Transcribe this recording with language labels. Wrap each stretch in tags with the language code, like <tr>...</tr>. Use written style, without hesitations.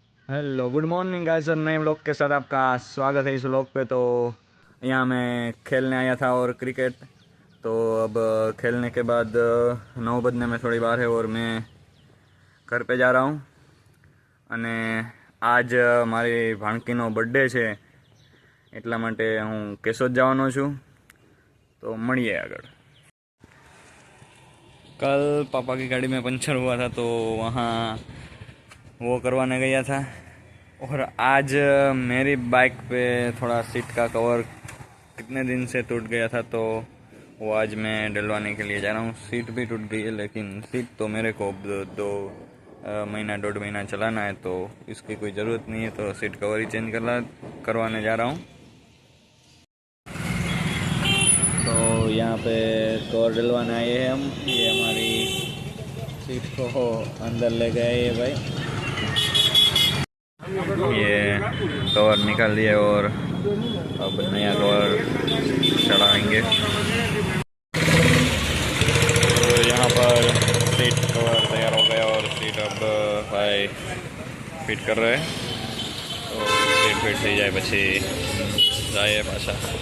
<hi>Hello good morning guys sir, नए vlog के साथ आपका स्वागत है इस व्लॉग पे। तो यहाँ मैं खेलने आया था और क्रिकेट। तो अब खेलने के बाद 9 बजने में थोड़ी बार है और मैं घर पे जा रहा हूँ।</hi> <gu>અને આજ મારી ભાણકીનો બર્થડે છે, એટલા માટે હું કેશોદ જવાનો છું। તો મળીએ આગળ।</gu> <hi>कल पापा की गाड़ी में पंचर हुआ था तो वहाँ वो करवाने गया था। और आज मेरी बाइक पे थोड़ा सीट का कवर कितने दिन से टूट गया था, तो वो आज मैं डलवाने के लिए जा रहा हूँ। सीट भी टूट गई है, लेकिन सीट तो मेरे को दो महीना 1.5 महीना चलाना है, तो इसकी कोई ज़रूरत नहीं है। तो सीट कवर ही चेंज करवाने जा रहा हूँ। तो यहाँ पे कवर डलवाने आए हैं हम। ये हमारी सीट को अंदर ले गए ये भाई। ये कवर निकाल दिए और अब नया कवर चढ़ाएंगे। तो यहाँ पर सीट कवर तैयार हो गया और सीट अब भाई फिट कर रहे हैं। तो</hi> <gu>सीट फिट થઈ જાય પછી જાય પાછા।</gu>